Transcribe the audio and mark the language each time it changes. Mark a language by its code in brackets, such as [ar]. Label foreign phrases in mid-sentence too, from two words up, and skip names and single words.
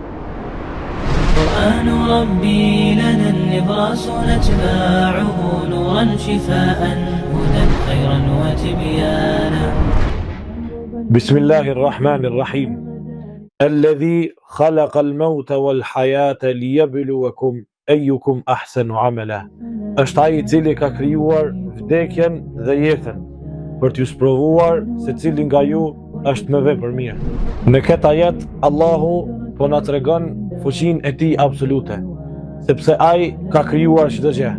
[ar] قرآن ربي لنا النبراس نتباعه نورا شفاء هدى خيرا وتبيانا. بسم الله الرحمن الرحيم الذي خلق الموت والحياة ليبلوكم أيكم أحسن عملا. [sq] Është ai I cili ka krijuar vdekjen dhe jetën për t'ju sprovuar se cili nga ju është më vepër mirë. Në këtë ajet Allahu po na tregon fuqinë e tij absolute, sepse ai ka krijuar çdo gjë.